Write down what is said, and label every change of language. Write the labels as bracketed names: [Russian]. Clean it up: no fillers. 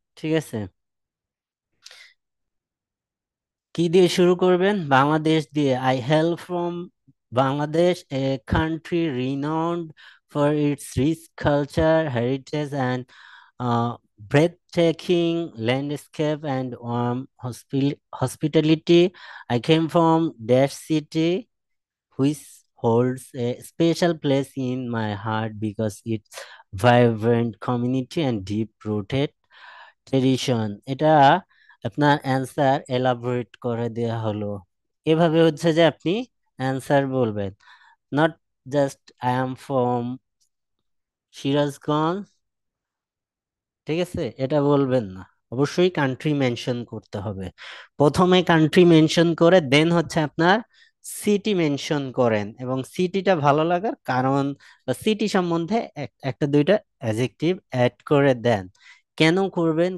[Bangla] ঠিক আছে, কি দিয়ে শুরু করবেন, বাংলাদেশ দিয়ে। [English] I hail from Bangladesh, a country renowned for its rich culture heritage and breathtaking landscape and warm hospitality. I came from that city, which holds a special place in my heart because its vibrant community and deep rooted tradition. [Bangla] এটা আপনার answer elaborate করে দেওয়া হলো। এভাবে হচ্ছে যে আপনি answer বলবেন, [English] not just I am from Sirajganj, [Bangla] ঠিক আছে, এটা বলবেন না। অবশ্যই কান্ট্রি মেনশন করতে হবে। প্রথমে কান্ট্রি মেনশন করে দেন হচ্ছে আপনার সিটি মেনশন করেন, এবং সিটিটা ভালো লাগার কারণ বা সিটি সম্বন্ধে একটা দুইটা অ্যাডজেক্টিভ অ্যাড করে দেন। কেন করবেন?